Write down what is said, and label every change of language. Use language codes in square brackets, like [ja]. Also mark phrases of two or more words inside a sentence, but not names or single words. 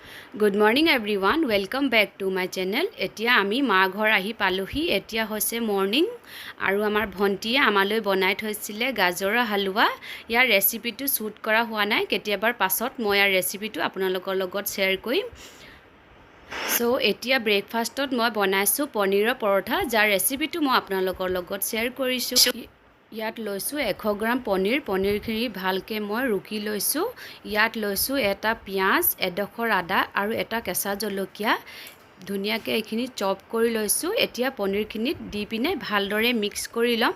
[en] Good morning everyone, welcome back to my channel. [as] এতিয়া আমি মাৰ ঘৰ আহি পালোহি। এতিয়া হৈছে morning আৰু আমাৰ ভণ্টিয়ে আমালৈ বনাই থৈছিলে গাজৰ হালুৱা. ইয়াৰ recipe টো shoot কৰা হোৱা নাই, কেতিয়াবা পাছত মই ইয়াৰ recipe টো আপোনালোকৰ লগত share কৰিম. So etia breakfast ot moi banaisu paneer paratha, jar recipe tu moi apnalokor logot share korisu. ইয়াত লৈছো 100 গ্ৰাম পনীৰখিনি ভালকে মই ৰুকি লৈছো। ইয়াত লৈছো এটা পিয়াজ, এডখৰ আদা আৰু এটা কেঁচা জলকীয়া। ধুনিয়াকে এইখিনি চপ কৰি লৈছো। এতিয়া পনীৰখিনিত দি পিনে ভালদৰে মিক্স কৰি লম।